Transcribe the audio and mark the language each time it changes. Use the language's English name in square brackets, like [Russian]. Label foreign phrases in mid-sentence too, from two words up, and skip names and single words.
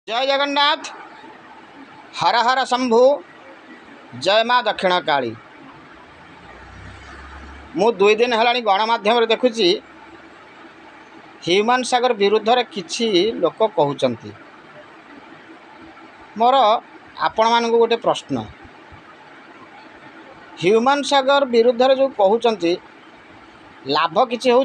[Odia] ଜୟ ଜଗନ୍ନାଥ। ହର ହର ଶମ୍ଭୁ। ଜୟ ମାଁ ଦକ୍ଷିଣ କାଳୀ। ମୁ 2 ଦିନ ହେ ଗଣମାଧ୍ୟମ ଦେଖୁଛି ହ୍ୟୁମନ ସାଗର ବିରୁଦ୍ଧ ରେ କିଛି ଲୋକ କହୁଛନ୍ତି। ମୋର ଆପଣ ମାନଙ୍କୁ ଗୋଟେ ପ୍ରଶ୍ନ, ହ୍ୟୁମନ ସାଗର ବିରୁଦ୍ଧ ରେ ଯୋ କହୁଛନ୍ତି ଲାଭ କିଛି ହେଉଛି?